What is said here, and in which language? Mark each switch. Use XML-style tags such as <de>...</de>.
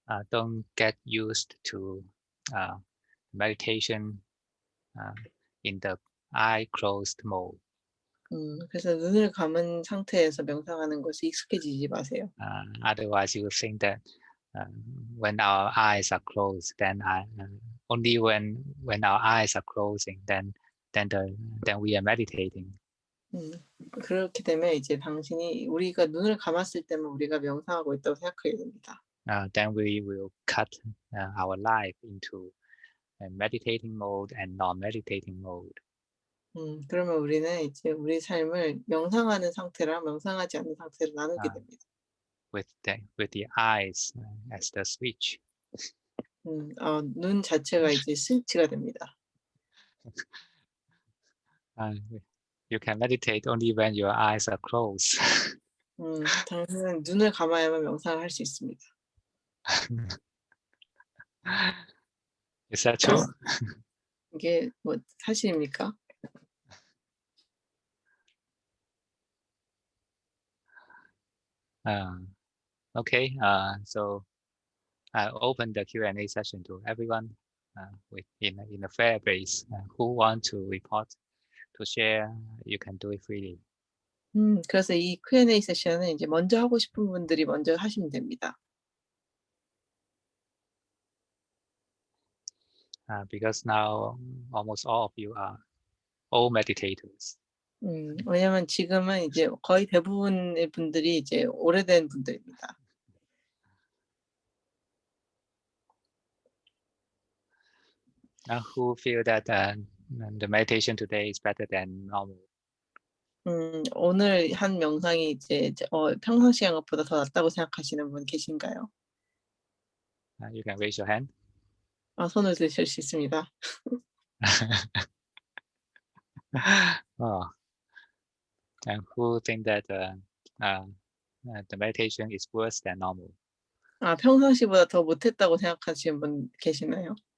<en>Don't get used to meditation in the eye closed mode.</en> <ko>그래서 눈을 감은 상태에서 명상하는 것이 익숙해지지 마세요.</ko> <en>Otherwise, you think that when our eyes are closed, then only when our eyes are closing, then we are meditating.</en> <ko>그렇게 되면 이제 당신이 우리가 눈을 감았을 때만 우리가 명상하고 있다고 생각하게 됩니다.</ko> <en>Then we will cut our life into meditating mode and non-meditating mode.</en> <ko>그러면 우리는 이제 우리 삶을 명상하는 상태랑 명상하지 않는 상태로 나누게 됩니다.</ko> <en>With the eyes as the switch.</en> <ko>눈 자체가 이제 스위치가 됩니다.</ko> <en>You can meditate only when your eyes are closed.</en> <ko>당신은 눈을 감아야만 명상을 할 수 있습니다.</ko> <en>Is that true?</en> <ko>이게 뭐 사실입니까?</ko> <en>Okay. So I'll open the Q&A session to everyone in a fair base. Who want to report, to share, you can do it freely.</en> <ko>그래서 이 Q&A 세션은 이제 먼저 하고 싶은 분들이 먼저 하시면 됩니다.</ko> <en>Because now almost all of you are old meditators.</en> <ko>왜냐면 지금은 이제 거의 대부분의 분들이 이제 오래된 분들입니다.</ko> <en>Who feel that the meditation today is better than normal?</en> <ko>오늘 한 명상이 이제 평상시 한 것보다 더 낫다고 생각하시는 분 계신가요?</ko> <en>You can raise your hand.</en> <ko>손을 드실 수 있습니다. Oh.</ko> <en>And who think that the meditation is worse than normal?</en> <ko>평상시보다 더 못했다고 생각하시는 분 계시나요?</ko>